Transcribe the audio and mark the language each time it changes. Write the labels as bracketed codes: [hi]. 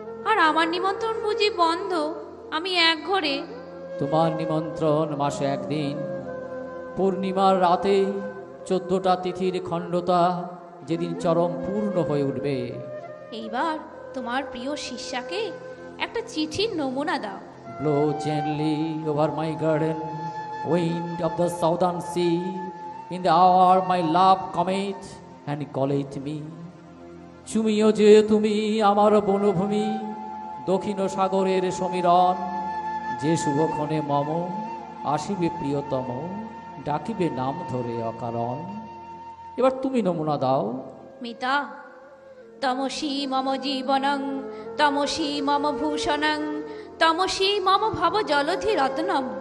[bn] আর আমার নিমন্ত্রণ বুঝি বন্ধ? আমি এক ঘরে। তোমার নিমন্ত্রণ মাসে একদিন, পূর্ণিমার রাতে, 14টা তিথির খণ্ডতা, যেদিন চরম পূর্ণ হয়ে উঠবে। এইবার তোমার প্রিয় শিষ্যাকে একটা চিঠির নমুনা দাও। [en] Blow gently over my garden, wind of the southern sea, in the hour my love cometh and calleth me. [bn] চুমিও যে তুমি আমার বনভূমি, দক্ষিণ সাগরের সমীরণ, যে শুভক্ষণে মম আসিবে প্রিয়তম, ডাকিবে নাম ধরে অকারণ। এবার তুমি নমুনা দাও। [sa] মিতা, তমসি মম জীবনং, তমসি মম ভূষণং, তমসি মম ভব জলধি রত্নম।